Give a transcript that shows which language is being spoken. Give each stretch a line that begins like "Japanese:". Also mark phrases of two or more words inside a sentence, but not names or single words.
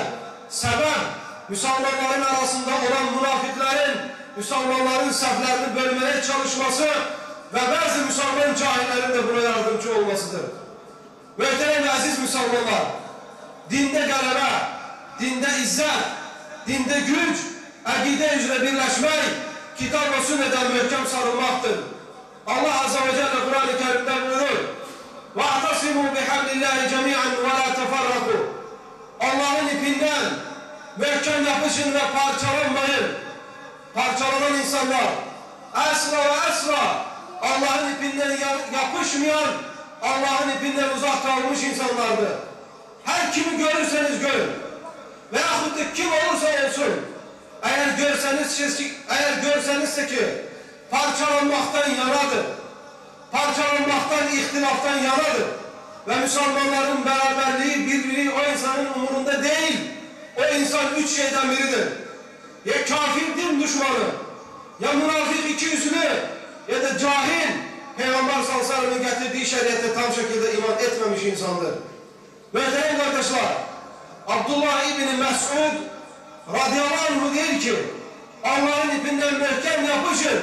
Turkish: Sebep, Müslümanların arasında olan münafıkların, Müslümanların saflarını bölmeye çalışması ve bazı Müslüman cahillerin de buna yardımcı olmasıdır. Muhterem aziz Müslümanlar, dinde galebe, dinde izzet, dinde güç, akide üzere birleşmek, kitap ve sünneten mühkem sarılmaktır. Allah
Arabic: عز وجل
Turkish: Kur'an-ı Kerim'de buyurur:
Arabic: وَاَعْتَصِمُوا بِحَبْلِ اللّٰهِ جَمِيعًا وَلَا تَفَرَّقُوا.
Turkish: Allah'ın ipinden mühkem yapışın ve parçalanmayın. Parçalanan insanlar asla ve asla Allah'ın ipinden yapışmayan, Allah'ın ipinden uzak kalmış insanlardır. Her kimi görürseniz görün.
Azerbaijani: və yaxud da kim olursa olsun, əgər görsənizsə ki, parçalanmaqdan yanadır, parçalanmaqdan, ixtilafdan yanadır və müsəlmanların bərabərliyi, birliği o insanın umurunda deyil.
Turkish: O insan üç şeydən biridir. Ya kafir din düşmanı, ya münafik ikiyüzlü, ya da cahil, Peygamber
Arabic: صلى الله عليه وسلم'in
Turkish: getirdiği şeriate tam şekilde iman etmemiş insandır. Muhterem kardeşler, Abdullah İbni Mes'ud
Arabic: رضي الله عنه
Turkish: diyor ki, Allah'ın ipinden mühkem yapışın.